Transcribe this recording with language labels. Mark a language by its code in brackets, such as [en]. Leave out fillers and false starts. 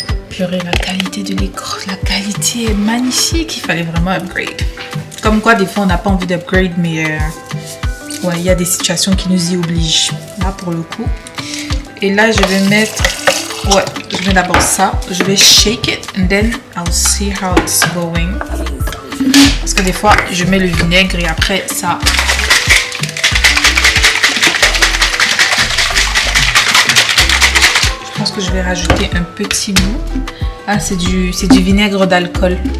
[fr] Purée, la qualité de l'écran, la qualité est magnifique. Il fallait vraiment upgrade. Comme quoi, des fois, on n'a pas envie d'upgrade, mais ouais, il y a des situations qui nous y obligent. Là, pour le coup. Et là, je vais mettre... Ouais, je mets d'abord ça. Je vais [en] shake it and then I'll see how it's going. [fr] Parce que des fois, je mets le vinaigre et après ça... Je pense que je vais rajouter un petit bout. Ah, c'est du vinaigre d'alcool.